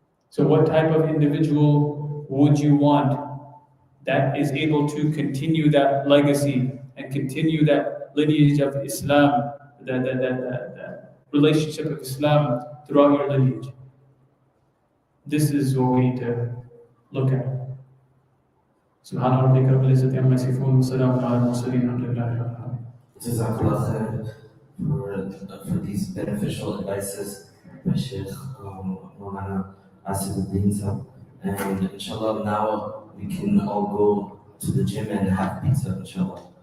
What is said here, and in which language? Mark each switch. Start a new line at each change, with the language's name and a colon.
English: So what type of individual would you want that is able to continue that legacy and continue that lineage of Islam, that relationship of Islam throughout your lineage? This is what we need to look at.
Arabic: سبحان ربك رب العزة عما يصفون وسلام على المرسلين الحمد لله رب العالمين.
English: Jazakallah khair for these beneficial advices by Sheikh Mawlāna Asif Uddin. And inshallah now we can all go to the gym and have pizza, inshallah.